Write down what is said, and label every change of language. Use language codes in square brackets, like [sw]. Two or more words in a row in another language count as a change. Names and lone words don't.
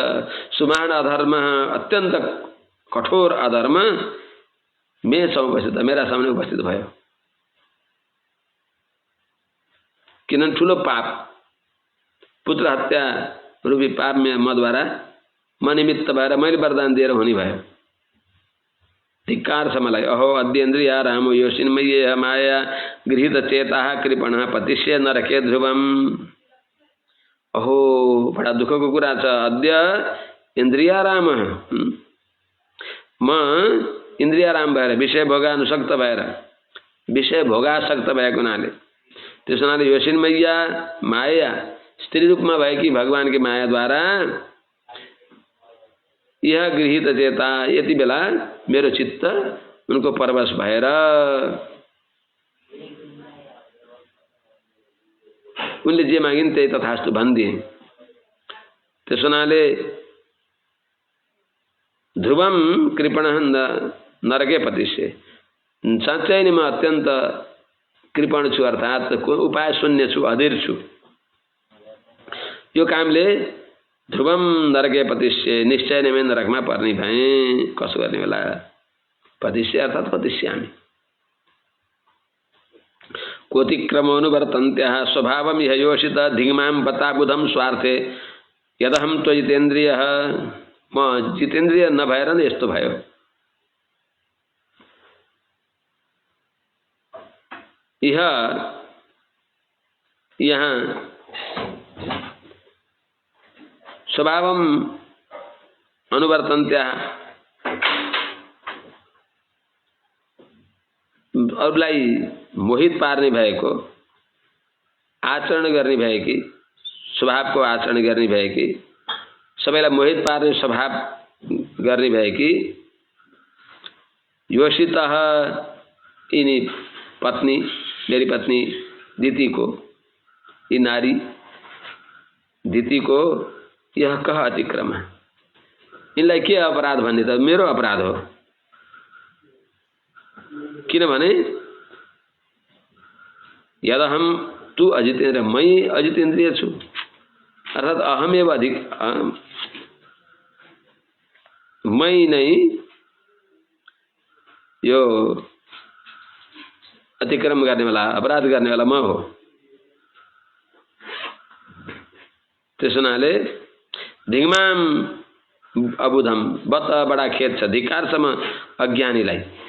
[ne] सुमहान अधर्म, अत्यन्त कठोर अधर्म मे समुपस्थित, मेरा सामने उपस्थित भयो। किनभने ठुलो पाप, पुत्र हत्या रूपी पाप मद्वारा म निमित्त भएर मैले वरदान दिएर हुने भयो। धिक्कार छ मलाई। [sa] अहो अद्येन्द्रिया रामो योषिन्मय्य माया गृहीत चेता कृपण पतिष्य नरके ध्रुवम। [ne] अहो बडा दुःखको कुरा छ। [sa] अद्य इन्द्रियाराम, [ne] म इन्द्रियाराम भएर विषय भोगानुसक्त भएर विषय भोगासक्त भएको हुनाले, त्यस हुनाले [sa] योषिन्मय्या माया [ne] स्त्री रूपमा भएकी भगवान की मायाद्वारा यह गृहीत चेता, यति बेला मेरो चित्त उनको परवश भएर उनले जे मागिन् त्यही तथास्तु भनिदिए। त्यस हुनाले [sa] ध्रुवम कृपण नरके पतिष्य, [ne] साँच्चै नै म अत्यन्त कृपण छु, अर्थात् उपाय शून्य छु, अधीर छु। यो कामले [sa] ध्रुवम नरके पतिष्य, [ne] निश्चय नै म नरकमा पर्ने भएँ। कसो गर्ने होला। [sa] पतिष्य अर्थात् पतिष्यामि। कोतिक्रमोनुवर्तन्त्यः स्वभावम इह योषित धिग्मां पताबुधम स्वार्थे यदहम त्वजितेन्द्रियः, [ne] म जितेन्द्रिय नभएर नै यस्तो भयो। यह यहाँ [sa] स्वभावम अनुवर्तन्त्याः [ne] अरूलाई मोहित पार्ने भएको, आचरण गर्ने भएकी, स्वभावको आचरण गर्ने भएकी, सबैलाई मोहित पार्ने स्वभाव गर्ने भएकी योषितः यिनी पत्नी, मेरी पत्नी दिति को, यी नारी दिति को यह कह अतिक्रम, इनलाई के अपराध भन्ने त मेरो अपराध हो। किनभने [sa] यदहम तू अजितेन्द्र, [ne] मै अजितेन्द्रिय छु, अर्थात [sa] अहमेव अधिक, [ne] मै नै यो अतिक्रम गर्ने वाला, अपराध गर्ने वाला म हो। त्यस हुनाले [sa] धिङ्माम अबुधम, [ne] बत बडा खेद छ, धिक्कार छ म अज्ञानीलाई।